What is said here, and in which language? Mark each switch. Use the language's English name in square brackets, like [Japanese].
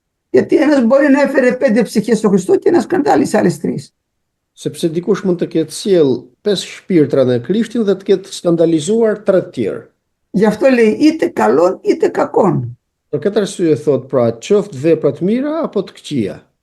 [Greek] Γιατί ένας μπορεί να έφερε 5 ψυχές στο Χριστό και να σκανδάλισε άλλες 3. [Albanian] Sepse dikush mund të ketë sjell 5 shpirtra në Krishtin dhe të ketë skandalizuar 3 të tjerë. [Greek] Γι' αυτό λέει είτε καλόν είτε κακόν. [Albanian] Për këtë arsye thot pra qoftë vepra të mira apo të këqija.